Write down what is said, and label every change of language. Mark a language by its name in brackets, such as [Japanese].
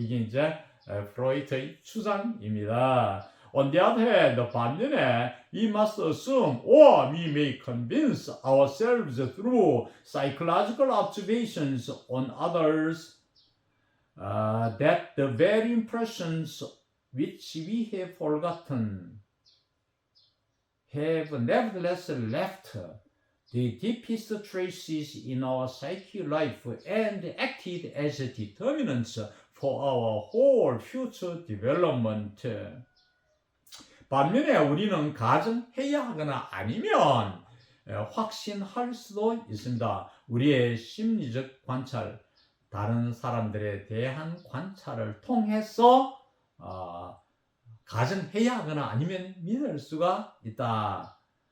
[Korean] 이게 이제 프로이트의 주장입니다. [English] On the other hand, [Korean] 반면에 [English] we must assume or we may convince ourselves through psychological observations on others that the very impressions which we have forgotten have nevertheless left the deepest traces in our psychic life and acted as determinants for our whole future development. [Korean] 반면에 우리는 가정해야 하거나 아니면 확신할 수도 있습니다. 우리의 심리적 관찰, 다른 사람들에 대한 관찰을 통해서 가정해야 하거나 아니면 믿을 수가 있다.